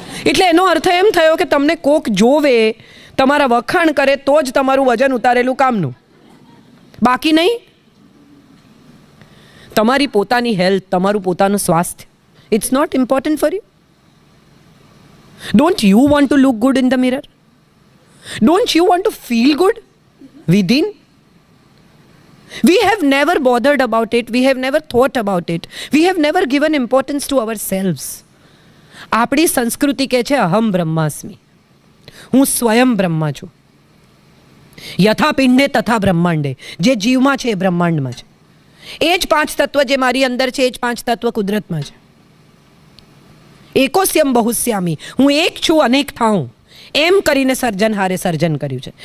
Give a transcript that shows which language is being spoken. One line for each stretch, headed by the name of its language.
Gujarati: એટલે એનો અર્થ એમ થયો કે તમને કોક જોવે, તમારા વખાણ કરે તો જ તમારું વજન ઉતારેલું કામનું, બાકી નહીં. તમારી પોતાની હેલ્થ, તમારું પોતાનું સ્વાસ્થ્ય,
English: It's not important for you. Don't you want to look good in the mirror? Don't you want to feel good within? We have never bothered about it. We have never thought about it. We have never given importance to ourselves.
Gujarati: આપણી સંસ્કૃતિ કહે છે
Sanskrit: અહમ બ્રહ્માસ્મિ,
Gujarati: હું સ્વયં બ્રહ્મા છું.
Sanskrit: યથા પિંડે તથા બ્રહ્માંડે,
Gujarati: જે જીવમાં છે એ બ્રહ્માંડમાં છે. એ જ પાંચ તત્વ જે મારી અંદર છે એ જ પાંચ તત્વ કુદરતમાં છે.
Sanskrit: એકોસ્યમ બહુસ્યામી,
Gujarati: હું એક છું અનેક થાઉં, એમ કરીને સર્જનહારે સર્જન કર્યું છે.